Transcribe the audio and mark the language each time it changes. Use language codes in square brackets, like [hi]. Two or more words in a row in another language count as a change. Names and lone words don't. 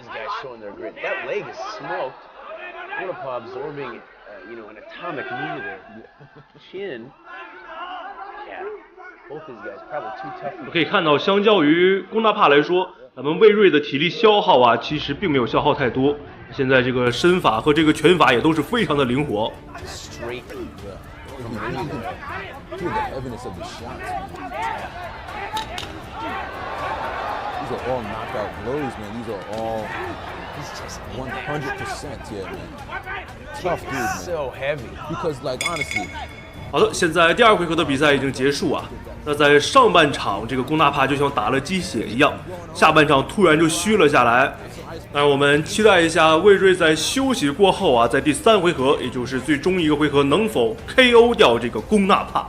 [zh] 可以看到，相較於龚納帕來說，咱們魏睿的體力消耗啊，其實並沒有消耗太多。現在這個身法和這個拳法也都是非常的靈活。 [en] The evidence of the shots, man. These are all knockout blows, man. These are all, he's just 100%, yeah, man. Tough dude, man. So heavy. Because, like, honestly. [zh] 好的，現在第2回合的比賽已經結束啊。那在上半場，這個龚納帕就像打了雞血一樣，下半場突然就虛了下來。那我們期待一下魏睿在休息過後啊，在第3回合，也就是最終一個回合，能否 KO 掉這個龚納帕。